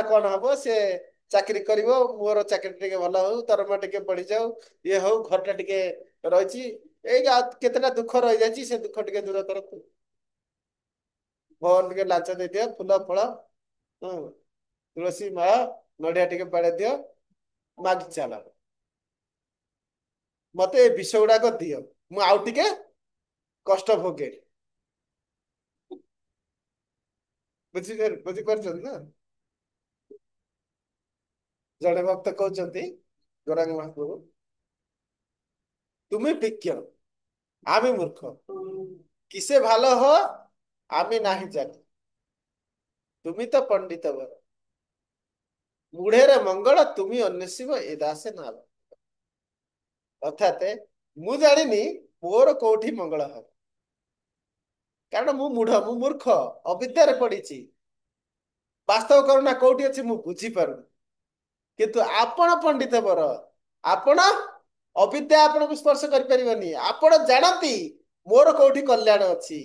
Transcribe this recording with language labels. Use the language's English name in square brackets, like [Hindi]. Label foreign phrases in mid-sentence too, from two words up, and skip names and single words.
[Odia] କଣ ହବ, ସେ ଚାକିରି କରିବ, ମୋର ଚାକିରି ଟିକେ ଭଲ ହଉ, ଦରମା ଟିକେ ବଢିଯାଉ, ଇଏ ହଉ, ଘରଟା ଟିକେ ରହିଛି, ଏଇ କେତେଟା ଦୁଃଖ ରହିଯାଇଛି, ସେ ଦୁଃଖ ଟିକେ ଦୂର କରନ୍ତୁ, ଭଗବାନ ଟିକେ ଲାଞ୍ଚ ଦେଇଦିଅ, ଫୁଲ ଫଳ, ତୁଳସୀ ମାଳ ନଡିଆ ଟିକେ ବାଡେଇ ଦିଅ, ମାଗି ଚାଲ, ମତେ ଏ ବିଷ ଗୁଡାକ ଦିଅ, ମୁଁ ଆଉ ଟିକେ କଷ୍ଟ ଭୋଗେ। ବୁଝିପାରୁଛନ୍ତି ନା? ଜଣେ ଭକ୍ତ କହୁଛନ୍ତି ଗୌରାଙ୍ଗ ମହାପ୍ରଭୁ, [Bangla] তুমি বিজ্ঞ আমি মূর্খ, কিসে ভালো হ আমি নাহি জানি, তুমি তো পণ্ডিত বর, মূঢ়ের মঙ্গল তুমি অন্বেষিব এ দাসে নাল। [Odia] ଅର୍ଥାତ ମୁଁ ଜାଣିନି ମୋର କୋଉଠି ମଙ୍ଗଳ ହବ, କାରଣ ମୁଁ ମୂଢ, ମୁଁ ମୂର୍ଖ, ଅବିଦ୍ୟାରେ ପଡିଛି। ବାସ୍ତବ କରୁଣା କୋଉଠି ଅଛି ମୁଁ ବୁଝିପାରୁନି, କିନ୍ତୁ ଆପଣ ପଣ୍ଡିତ ବର, ଆପଣ ଅବିଦ୍ୟା ଆପଣଙ୍କୁ ସ୍ପର୍ଶ କରିପାରିବନି, ଆପଣ ଜାଣନ୍ତି ମୋର କୋଉଠି କଲ୍ୟାଣ ଅଛି।